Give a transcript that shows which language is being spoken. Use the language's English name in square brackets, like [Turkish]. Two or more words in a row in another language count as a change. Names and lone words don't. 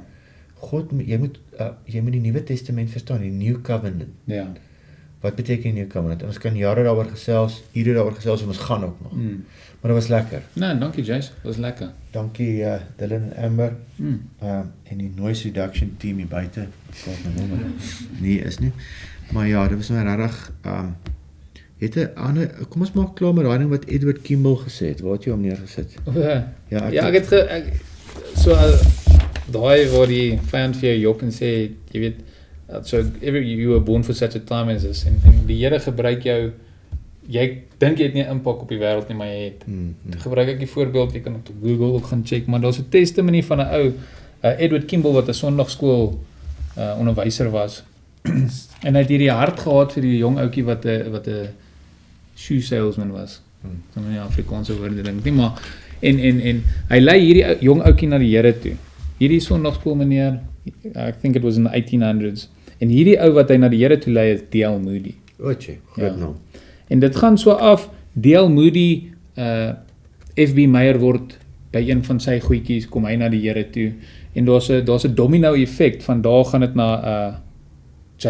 [Afrikaans] God, jy moet die Nuwe Testament verstaan, die [English] New Covenant. [Afrikaans] Ja. Wat beteken [English] New Covenant? [Afrikaans] En ons kan jare daaroor gesels, ure daaroor gesels, en ons gaan ook nog. Maar dit was lekker. Nee, dankie Jace, dit was lekker. Dankie Dylan en Amber, en die [English] noise reduction team [Afrikaans] hier buite. Nee, is nie. Maar ja, dit was my regtig, kom ons maak klaar met daai ding wat Edward Kimball gesê het. Waar het jy hom neergesit? Ja, ek het so daai waar die vyand vir jou jok en sê, jy weet, [English] so you were born for such a time as this, [Afrikaans] en die Here gebruik jou, jy dink jy het nie 'n impak op die wêreld nie, maar jy het. Gebruik ek die voorbeeld, jy kan op Google ook gaan check, maar daar's 'n testimony van 'n ou, Edward Kimball, wat 'n sonndagskool onderwyser was, en hy het hierdie hart gehad vir die jong ouetjie wat 'n [English] shoe salesman [Afrikaans] was, so in die Afrikaanse woorde dink nie, maar, en hy lei hierdie jong ouetjie na die Here toe, hierdie sonndagskool meneer, [English] I think it was in the 1800s, [Afrikaans] en hierdie ou wat hy na die Here toe lei is D.L. Moody. Oetjie, groot naam. En dit gaan so af, D.L. Moody, F.B. Meyer word by een van sy goedjies, kom hy na die Here toe, en daar's 'n [English] domino effect, [Afrikaans] van daar gaan dit na J.